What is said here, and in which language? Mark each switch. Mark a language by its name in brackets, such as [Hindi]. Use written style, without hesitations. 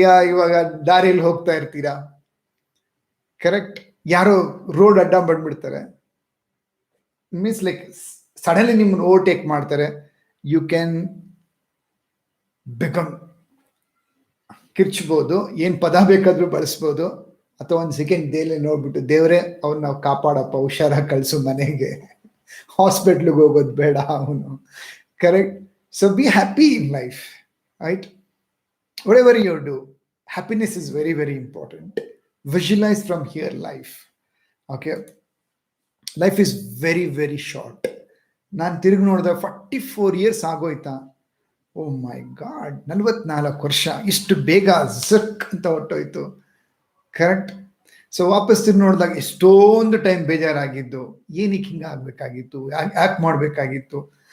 [Kannada] ಇವಾಗ ದಾರಿಯಲ್ಲಿ ಹೋಗ್ತಾ ಇರ್ತೀರಾ, ಕರೆಕ್ಟ್, ಯಾರೋ ರೋಡ್ ಅಡ್ಡ ಬಂದ್ಬಿಡ್ತಾರೆ, [English] means like suddenly [Kannada] ನಿಮ್ಮನ್ನು ಓವರ್ಟೇಕ್ ಮಾಡ್ತಾರೆ, [English] you can become, [Kannada] ಕಿರ್ಚ್ಬೋದು, ಏನ್ ಪದ ಬೇಕಾದ್ರೂ ಬಳಸ್ಬೋದು. ಅಥವಾ ಒಂದು ಸೆಕೆಂಡ್ ದೇಲೆ ನೋಡ್ಬಿಟ್ಟು, ದೇವ್ರೆ ಅವ್ನು ನಾವು ಕಾಪಾಡಪ್ಪ, ಹುಷಾರಾಗಿ ಕಳಿಸು ಮನೆಗೆ, ಹಾಸ್ಪಿಟ್ಲಿಗೆ ಹೋಗೋದು ಬೇಡ ಅವನು. [English] Correct. So be happy in life, right? whatever you do, happiness is very, very important. Visualize from here life. Okay, life is very, very short. [Kannada] ನಾನು ತಿರುಗಿ ನೋಡಿದೆ 44 years ಆಗೋಯ್ತಾ. [English] oh my God, [Kannada] 44 ವರ್ಷ ಇಷ್ಟು ಬೇಗ ಝಕ್ ಅಂತ ಹೊಟ್ಟೋಯ್ತು. ಕರೆಕ್ಟ್. ಸೊ ವಾಪಸ್ ತಿರುಗಿ ನೋಡಿದಾಗ ಎಷ್ಟೊಂದು ಟೈಮ್ ಬೇಜಾರಾಗಿದ್ದು, ಏನಕ್ಕೆ ಹಿಂಗೆ ಆಗ್ಬೇಕಾಗಿತ್ತು, ಯಾಕೆ ಮಾಡ್ಬೇಕಾಗಿತ್ತು.